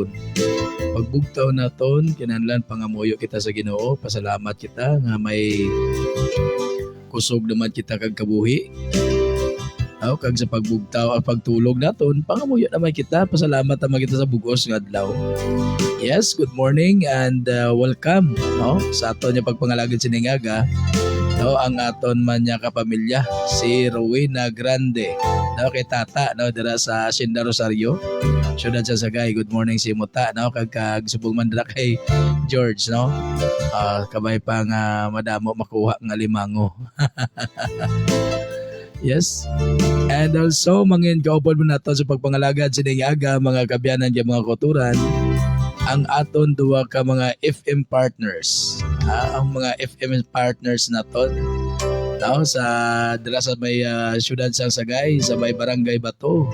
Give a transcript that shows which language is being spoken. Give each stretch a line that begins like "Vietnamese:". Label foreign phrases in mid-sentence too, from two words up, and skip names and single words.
Hiligaynon: Pagbugtaw naton kinahanglan pangamuyo kita sa Ginoo, pasalamat kita nga may kusog naman kita kag kabuhi. Kag sa pagbugtaw at pagtulog naton, pangamuyo naman kita, pasalamat naman kita sa bugos nga adlaw.
English: Yes, good morning and welcome
Hiligaynon: no sa aton nga pagpangalagad sining aga. No, ang aton man nya kapamilya si Rowena Grande. No kay tata no dira sa Hacienda Rosario. Syudad sa Sagay.
English: Good morning
Hiligaynon: si Muta no kag subong man dira kay George no. Kabay pa nga madamo makuha nga limango.
English: Yes. And also,
Hiligaynon: mangin kaupod mo nato sa pagpangalagad sining aga mga kaabyanan diyan mga kauturan ang aton duwa ka mga
English: FM partners.
Hiligaynon: Ang mga
English: FM partners
Hiligaynon: naton sa dira sa may syudad sa Sagay sa may Barangay Bato.